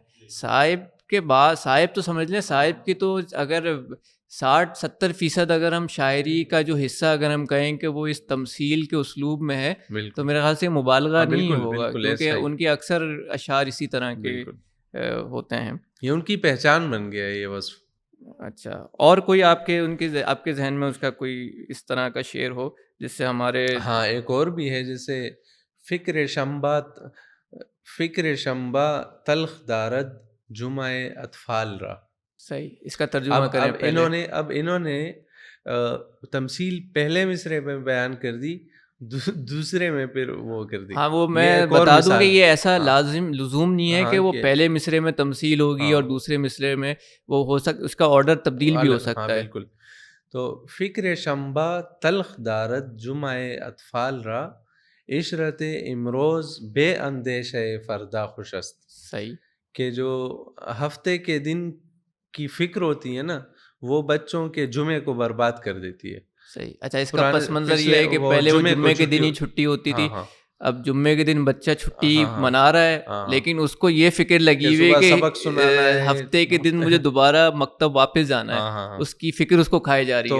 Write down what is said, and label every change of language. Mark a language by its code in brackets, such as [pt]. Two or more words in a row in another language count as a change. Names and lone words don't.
[ur] صاحب کے بعد صاحب تو سمجھ لیں, صاحب کی تو اگر 60-70% اگر ہم شاعری کا جو حصہ اگر ہم کہیں کہ وہ اس تمثیل کے اسلوب میں ہے, تو میرے خیال سے مبالغہ نہیں ہوگا, کیونکہ ان کے اکثر اشعار اسی طرح کے ہوتے ہیں. یہ ان کی پہچان بن گیا ہے یہ وصف. اچھا, اور کوئی آپ کے ذہن میں اس کا کوئی اس طرح کا شعر ہو جس سے ہمارے؟ ہاں ایک اور بھی ہے, جیسے [fa] فکر شمبا تلخ دارد جمعہ اطفال را. [ur] صحیح, اس کا ترجمہ کریں پہلے. انہوں نے تمثیل پہلے مصرے میں بیان کر دی, دوسرے میں پھر وہ کر دی. ہاں, وہ میں بتا دوں کہ یہ ایسا لزوم نہیں ہے کہ وہ پہلے مصرے میں تمثیل ہوگی اور دوسرے مصرے میں وہ ہو اس کا آرڈر تبدیل بھی ہو سکتا ہے. بالکل. [fa] تو فکر شمبا تلخ دارد جمعہ اطفال را عشرت امروز بے اندیش فردا خوش است. [ur] صحیح, کہ جو ہفتے کے دن کی فکر ہوتی ہے نا, وہ بچوں کے جمعے کو برباد کر دیتی ہے. صحیح. اچھا, اس کا پس منظر یہ ہے کہ پہلے وہ جمعے کے دن ہی چھٹی ہوتی تھی, اب جمعے کے دن بچہ چھٹی منا رہا ہے, لیکن اس کو یہ فکر لگی ہوئی ہے کہ ہفتے کے دن مجھے دوبارہ مکتب واپس جانا ہے, اس کی فکر اس کو کھائے جا رہی ہے.